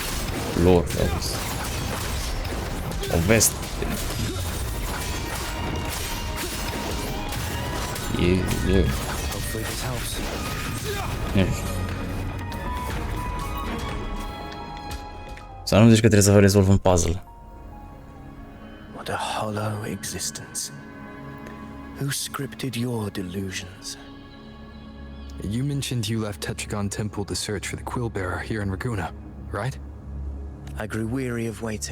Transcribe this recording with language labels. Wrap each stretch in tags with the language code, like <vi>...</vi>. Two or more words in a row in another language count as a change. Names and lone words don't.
<ro>O veste. Să nu zici că trebuie să rezolv un puzzle.</ro> <en>What a hollow existence. Who scripted your delusions? You mentioned you left Tetragon Temple to search for the Quill Bearer here in Raguna, right? I grew weary of waiting.</en>